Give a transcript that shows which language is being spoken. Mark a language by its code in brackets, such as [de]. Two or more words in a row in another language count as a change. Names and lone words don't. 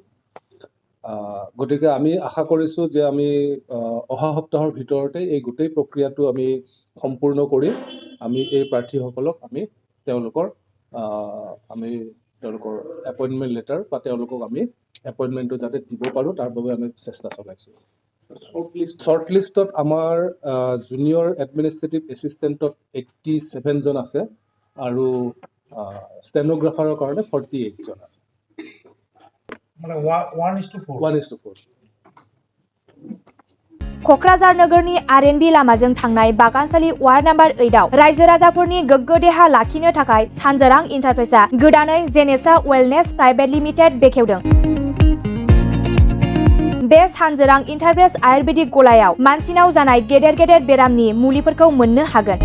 [as] গতিকে আমি আশা কৰিছোঁ যে আমি অহা সপ্তাহৰ ভিতৰতে এই গোটেই প্ৰক্ৰিয়াটো আমি সম্পূৰ্ণ কৰি আমি এই প্ৰাৰ্থীসকলক আমি তেওঁলোকৰ [en] appointment letter [as] বা তেওঁলোকক আমি এপইণ্টমেণ্টটো যাতে দিব পাৰোঁ তাৰ বাবে আমি চেষ্টা চলাইছোঁ। [en] short list [as] আমাৰ [en] junior administrative assistant [as] 87জন আছে আৰু ষ্টেন'গ্ৰাফাৰৰ কাৰণে 48জন আছে। মানে 1:4 [brx] क'क्राझार नोगोरनि आर.एन.बी लामाजों थांनाय बागानसालि वार्ड नम्बर 8आव रायजो राजाफोरनि गोग्गो देहा लाखिनो थाखाय सानजोरां इन्टारप्राइजआ गोदानै जेनेसा वेलनेस प्राइभेट लिमिटेड बेखेवदों। बे सानजोरां इन्टारप्राइज आयुर्वेदिक गलायाव मानसिनाव जानाय गेदेर गेदेर बेरामनि मुलिफोरखौ मोननो हागोन।